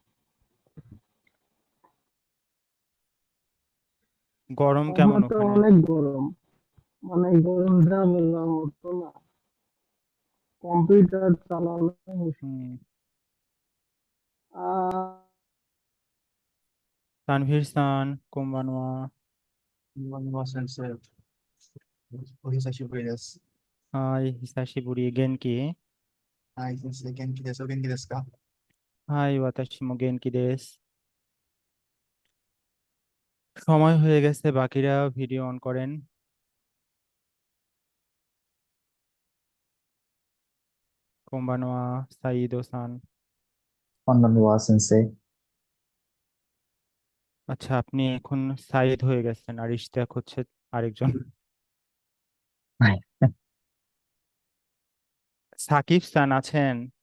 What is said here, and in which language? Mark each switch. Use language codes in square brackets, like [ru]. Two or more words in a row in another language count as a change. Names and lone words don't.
[bn] গরম কেমন পাবনাতে ওখানে? অনেক গরম, অনেক গরম, যা বললাম মতো না। কম্পিউটার চালানো মুশকিল। হুম আহ [ja] তানভীর さん こんばんはこんばんは 先生。お久し です. はい久しぶり元気 Hi, 先生。元気 です. お元気 です か? はい私も元気です [bn] সময় হয়ে গেছে বাকিরা ভিডিও অন করেন [ja] こんばんは সাইদো さんこんばんは 先生. [bn] আচ্ছা আপনি এখন সাইদ হয়ে গেছেন আর ইশতিয়াক হচ্ছে আরেকজন সাকিব সান আছেন